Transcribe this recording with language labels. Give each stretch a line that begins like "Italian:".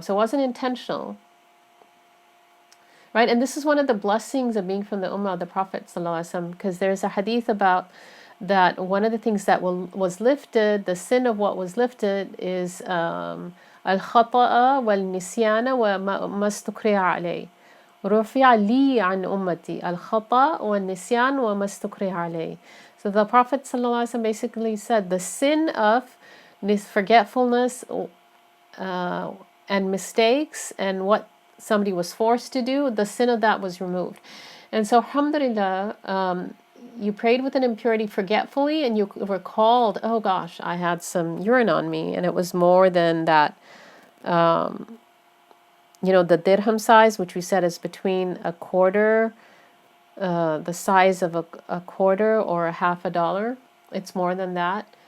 English: So it wasn't intentional. Right? And this is one of the blessings of being from the Ummah of the Prophet ﷺ, because there's a hadith about that one of the things that was lifted, the sin of what was lifted is
Arabic: al-khata'a wal-nisyana wa mastukri'a alayh. رفع لي عن أمتي الخطأ والنسيان وما استكره عليه.
English: So the Prophet ﷺ basically said the sin of forgetfulness and mistakes and what somebody was forced to do, the sin of that was removed. And so alhamdulillah, you prayed with an impurity forgetfully and you recalled, oh gosh, I had some urine on me and it was more than that, the dirham size, which we said is between a quarter, the size of a quarter or a half a dollar. It's more than that.